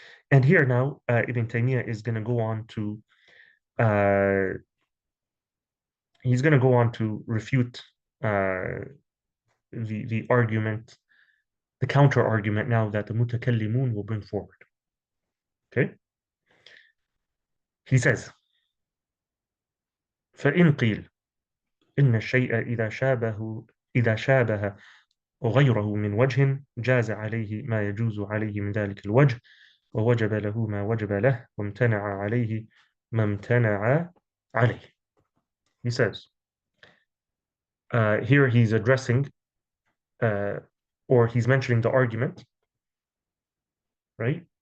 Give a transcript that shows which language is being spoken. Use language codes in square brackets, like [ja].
[en] And here now, Ibn Taymiyyah is going to go on to he's going to go on to refute the argument, the counter argument now that the mutakallimun will bring forward. Okay, he says, [ar] فإن قيل إن الشيء إذا شابه غيره من وجه جاز عليه ما يجوز عليه من ذلك الوجه ووجب له ما وجب له وامتنع عليه ما امتنع عليه. [en] He says, here he's addressing or he's mentioning the argument, right?